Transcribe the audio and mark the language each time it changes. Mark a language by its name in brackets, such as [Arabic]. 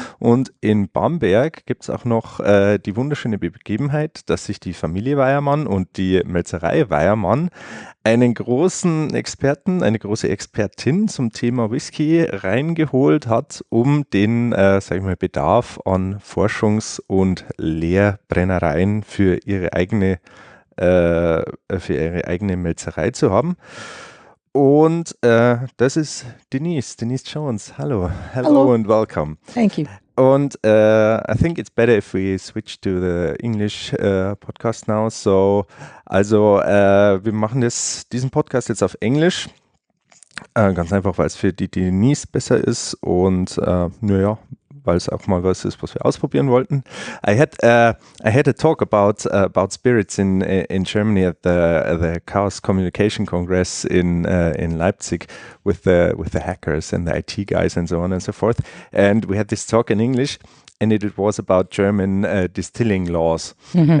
[German] Und in Bamberg gibt es auch noch die wunderschöne Begebenheit, dass sich die Familie Weyermann und die Mälzerei Weyermann einen großen Experten, eine große Expertin zum Thema Whisky reingeholt hat, um den, sag ich mal, Bedarf an Forschungs- und Lehrbrennereien für ihre eigene Mälzerei zu haben. Und das ist Denise Jones. [English] Hello and welcome. Thank you. Und I think it's better if we switch to the English podcast now. [German] So, also wir machen diesen Podcast jetzt auf Englisch. Ganz einfach, weil es für die Denise besser ist und naja, weil es auch mal was ist, was wir ausprobieren wollten. [English] I had a talk about spirits in Germany at the Chaos Communication Congress in Leipzig with the hackers and the IT guys and so on and so forth. And we had this talk in English. And it was about German distilling laws. Mm-hmm.